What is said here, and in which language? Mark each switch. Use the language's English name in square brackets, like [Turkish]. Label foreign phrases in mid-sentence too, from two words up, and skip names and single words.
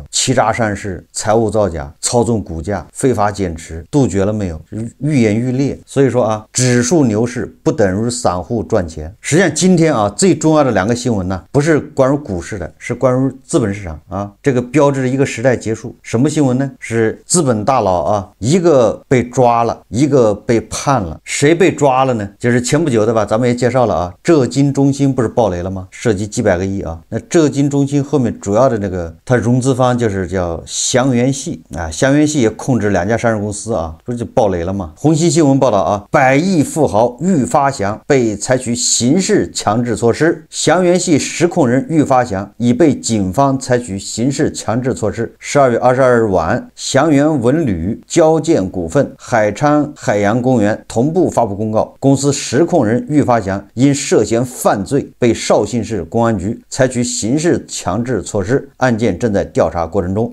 [Chinese] 欺詐上市、財務造假、操縱股價、非法減持，杜絕了沒有？愈演愈烈。所以說啊，指數牛市不等於散戶賺錢。實際上今天啊，最重要的2個新聞呢，不是關於股市的，是關於資本市場啊，這個標誌着一個時代結束。什麼新聞呢？是資本大佬啊，一個被抓了，一個被判了。誰被抓了呢？就是前不久的吧，咱們也介紹了啊，浙金中心不是爆雷了嗎？涉及幾百個億啊。那浙金中心後面主要的那個它融資方就是叫祥源系啊，祥源系也控制2家上市公司啊，不是就爆雷了吗？红星新聞報道啊，100億富豪喻發祥被採取刑事強制措施，祥源系實控人喻發祥已被警方採取刑事強制措施。12月22日晚，祥源文旅交建股份、海昌海洋公園同步發布公告，公司實控人喻發祥因涉嫌犯罪被紹興市公安局採取刑事強制措施，案件正在調查過程中。